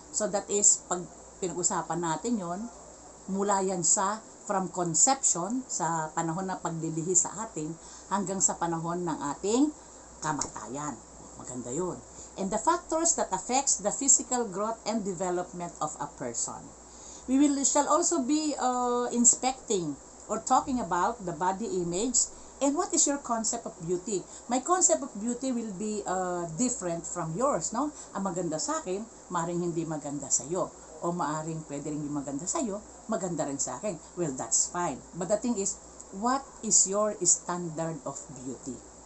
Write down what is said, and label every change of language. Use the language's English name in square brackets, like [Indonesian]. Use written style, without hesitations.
[Filipino] So that is, pag pinag-usapan natin yon, mula yan sa [English] from conception, [Filipino] sa panahon na paglilihi sa atin, hanggang sa panahon ng ating kamatayan. Maganda yun. [English] And the factors that affects the physical growth and development of a person. We shall also be inspecting or talking about the body image and what is your concept of beauty. My concept of beauty will be different from yours, no? [Filipino] Ang maganda sa akin, maaaring hindi maganda sa iyo. O maaaring pwede rin hindi maganda sa iyo, maganda rin sa akin. [English] Well, that's fine. But the thing is, what is your standard of beauty?